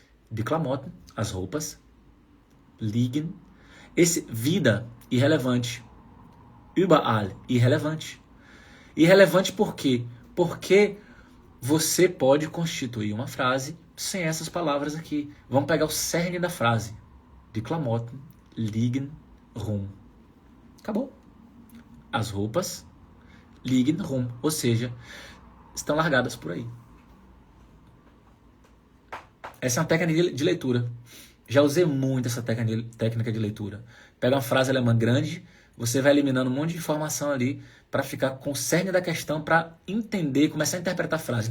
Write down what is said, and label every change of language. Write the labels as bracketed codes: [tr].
[de] Die Klamotten, [pt] as roupas, liegen, vida, irrelevante. Überall, irrelevante. Irrelevante por quê? Porque você pode constituir uma frase sem essas palavras aqui. Vamos pegar o cerne da frase. [de] Die Klamotten liegen rum. [pt] Acabou. As roupas [de] liegen rum. [pt] Ou seja, estão largadas por aí. Essa é uma técnica de leitura. Já usei muito essa técnica de leitura. Pega uma frase alemã grande, você vai eliminando um monte de informação ali para ficar com o cerne da questão, para entender, começar a interpretar a frase.